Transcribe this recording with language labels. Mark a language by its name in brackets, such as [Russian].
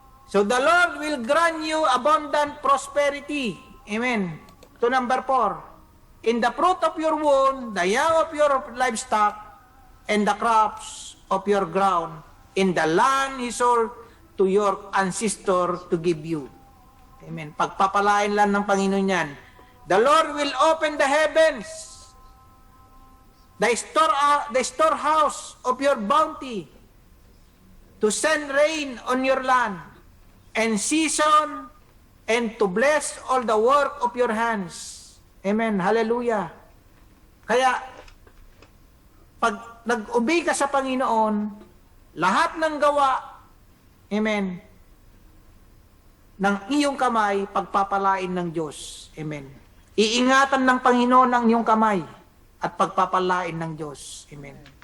[English] So the Lord will grant you abundant prosperity. Amen. To number 4. In the fruit of your womb, the young of your livestock, and the crops of your ground, in the land He swore to your ancestor to give you. Amen. [Filipino] Pagpapalain lang ng Panginoon yan. [English] The Lord will open the heavens, the storehouse of your bounty, to send rain on your land, and season, and to bless all the work of your hands. Amen. Hallelujah. [Filipino] Kaya, pag nag-obey ka sa Panginoon, lahat ng gawa, amen, ng iyong kamay, pagpapalain ng Diyos. Amen. Iingatan ng Panginoon ang iyong kamay at pagpapalain ng Diyos. Amen.